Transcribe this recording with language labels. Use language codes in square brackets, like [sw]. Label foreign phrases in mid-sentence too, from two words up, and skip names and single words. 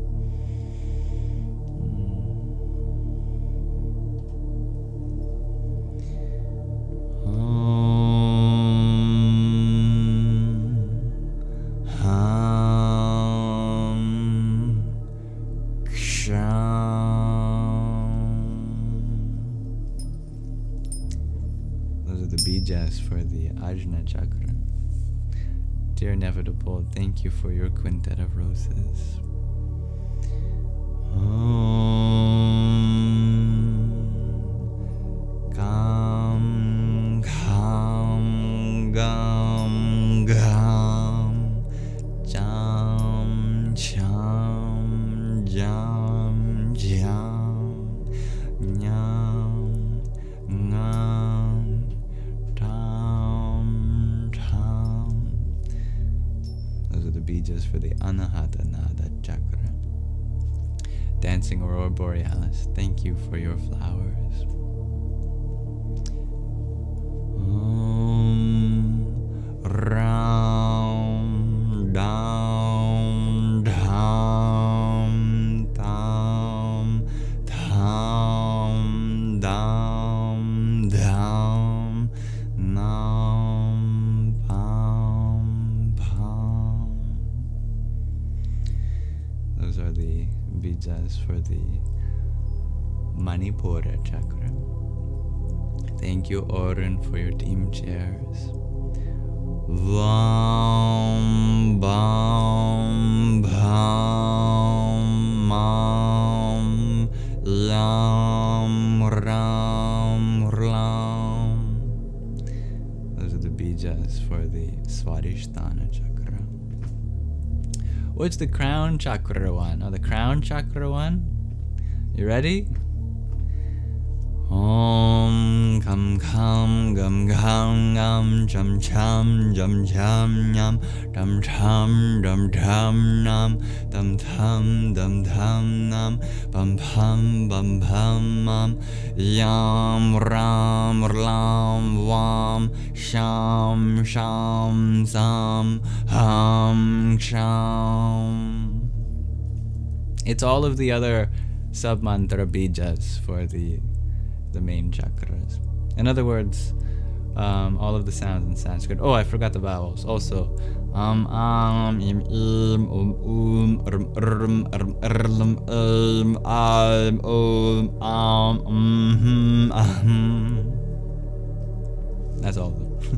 [en] Those are the bijas for the Ajna chakra. Dear Inevitable, thank you for your quintet of roses. [sa] Gam, gam, gam, gam, jam, jam, jam, jam, nyam, ngam, tam, tam. [en] Those are the bijas for the Anahata Nada chakra. Dancing Aurora Borealis, thank you for your flowers. [sa] Ram, dam, dam, tam, tam, dam, dam, nam, pam, pam. [en] Those are the bijas for the Manipura chakra. Thank you, Oren, for your team chairs. [sa] Vam, bam, bam, mam, lam, ram, ram. [en] Those are the bijas for the Swadhisthana chakra. What's the crown chakra one? Oh, the crown chakra one? You ready? [sa] Om kam kam gam gam gam cham cham jam jam nyam dam cham dam dham nam dam tham dam dham nam bam pam mam yam ram lam vam sham sham sam ham sham. [en] It's all of the other sub-mantra bijas for the main chakras. In other words, all of the sounds in Sanskrit. Oh, I forgot the vowels. Also, [sa] im, im, rm, rm, [en] That's all of them.